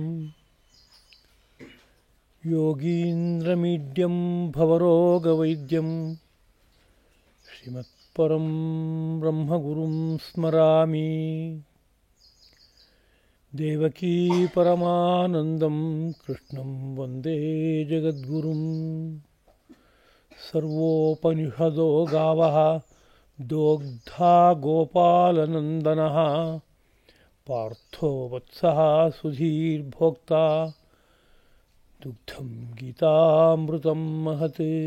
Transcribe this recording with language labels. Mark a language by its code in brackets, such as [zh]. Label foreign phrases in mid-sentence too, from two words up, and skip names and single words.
[sa] ಯೋಗೀಂದ್ರಮೀಡ್ಯಂ ಭವರೋಗವೈದ್ಯಂ ಶ್ರೀಮತ್ಪರಂ ಬ್ರಹ್ಮಗುರುಂ ಸ್ಮರಾಮಿ ದೇವಕೀ ಪರಮಾನಂದಂ ಕೃಷ್ಣಂ ವಂದೇ ಜಗದ್ಗುರುಂ ಸರ್ವೋಪನಿಷದೋ ಗಾವಃ ದೋಗ್ಧಾ ಗೋಪಾಲನಂದನಃ ಪಾರ್ಥೋ ವತ್ಸಃ ಸುಧೀರ್ಭೋಕ್ತಾ ದುಗ್ಧಂ ಗೀತಾಮೃತಂ ಮಹತ್.